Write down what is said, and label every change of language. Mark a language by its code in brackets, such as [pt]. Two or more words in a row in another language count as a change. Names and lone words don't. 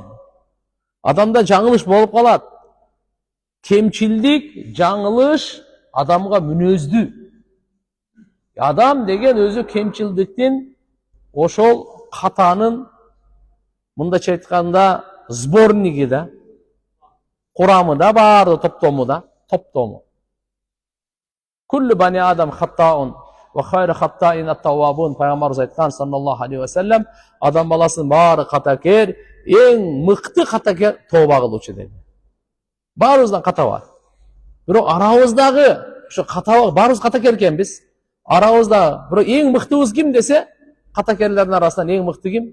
[ky] Адамда жаңылыш болуп калат. Кемчилдик, жаңылыш адамга мүнөздүү. Адам деген өзү кемчилдиктин, ошол катанын, мындайча айтканда, сборниги да, курамы да баары топтому. [ar] كل بني آدم خطاء وخير الخطائين التوابون. [ky] Пайгамбарыбыз айткан [ar] صلى الله عليه وسلم, [ky] адам баласынын баары катакер, эң мыкты катакер тооба кылуучу деди. Баарыбыздан ката бар. Бирок арабыздагы ошо ката баарыбыз катакер экенбиз. Арабызда бирок эң мыктыбыз ким десе, катакерлердин арасынан эң мыкты ким?